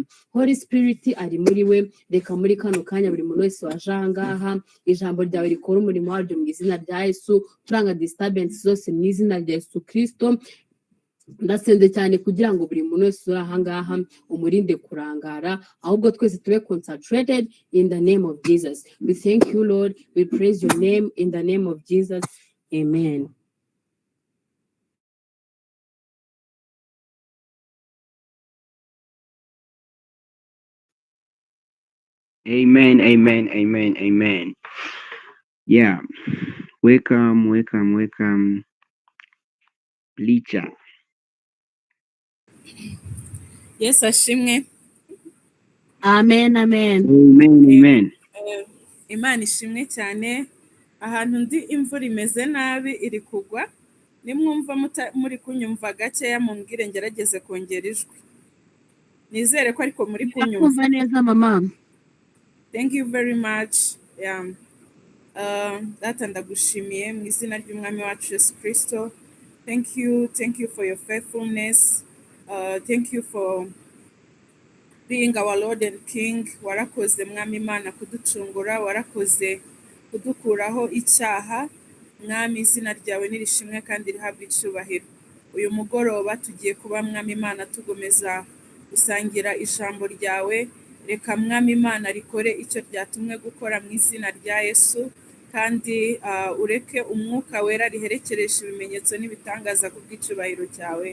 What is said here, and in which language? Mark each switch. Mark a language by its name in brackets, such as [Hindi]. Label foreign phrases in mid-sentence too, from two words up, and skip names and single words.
[English] Holy Spirit [Kinyarwanda] ari muri we, reka muri kano kanya buri muntu wese waje aha ngaha ijambo ryawe rikora umurimo waryo mu izina rya Yesu, turanga disturbance zose mu izina rya Yesu Kristo. Ndasenze cyane kugira ngo buri muntu wese uri aha ngaha umurinde kurangara, ahubwo twese tube [English] concentrated in the name of Jesus. We thank you Lord, we praise your name in the name of Jesus. Amen. Amen, amen, amen, amen. Yeah, welcome, Licha. Yes, [Kinyarwanda] ashimwe. Amen, amen. Amen. Imana ishimwe cyane. Ahantu ndi imvura imeze nabi iri kugwa. Nimwumva muri kunyumva gakeya mumbwire ngerageze kongera ijwi. Nizere ko ariko muri kunyumva. Kumva neza mama. [English] Thank you very much. Yeah. [Kinyarwanda] Data ndagushimiye mu izina ry'umwami wacu Yesu Kristo. [English] Thank you for your faithfulness. Thank you for being our Lord and King. [Kinyarwanda] Warakoze mwami Imana kuducungura, warakoze kudukuraho icyaha. Mwami izina ryawe nirishimwe kandi rihabwe icyubahiro. Uyu mugoroba tugiye kuba mwami Imana tugomeza gusangira ijambo ryawe. Reka mwami Imana rikore icyo ryatumwe gukora mu izina rya Yesu, kandi ureke umwuka wera riherekeresha ibimenyetso n'ibitangaza ku bw'icyubahiro cyawe.